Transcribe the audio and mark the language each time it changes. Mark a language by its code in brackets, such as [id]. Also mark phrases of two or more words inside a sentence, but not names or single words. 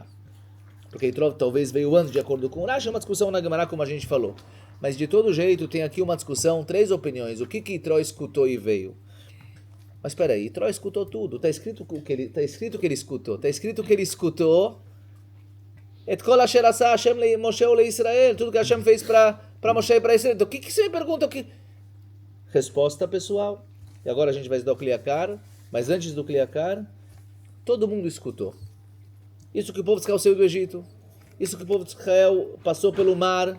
[pt] Porque Yitro talvez veio antes, de acordo com o Rashi. É uma discussão na Gemara, como a gente falou. Mas de todo jeito, tem aqui uma discussão, 3 opiniões. O que Yitro escutou e veio? Mas espera aí, Yitro escutou tudo. Está escrito que ele escutou. Está escrito que ele escutou [he] את כל אשר עשה השם למשה ולישראל. [pt] Tudo que Hashem fez para Moshe e para Israel. Então o que você me pergunta? Resposta pessoal. E agora a gente vai estudar o Kliakar. Mas antes do Kliakar, todo mundo escutou. Isso que o povo de Israel saiu do Egito. Isso que o povo de Israel passou pelo mar.